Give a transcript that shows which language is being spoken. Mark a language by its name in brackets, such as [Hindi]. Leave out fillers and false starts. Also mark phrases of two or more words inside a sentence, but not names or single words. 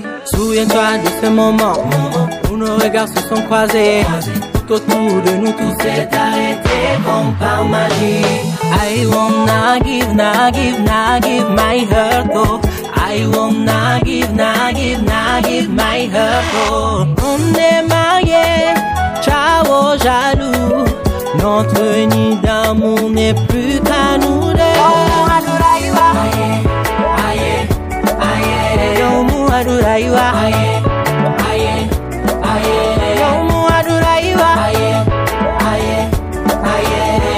[French] Souviens-toi de ce moment où nos regards se sont croisés. Tout autour de nous, tout s'est arrêté comme par magie. [English] I wanna give my heart, oh. I wanna give my heart, oh. [French] On est mariés, ciao jaloux. Notre nid d'amour n'est plus qu'à nous deux. Aye, aye, aye. Yomu aduraiwa. Aye, aye, aye. Yomu aduraiwa. Aye, aye, aye.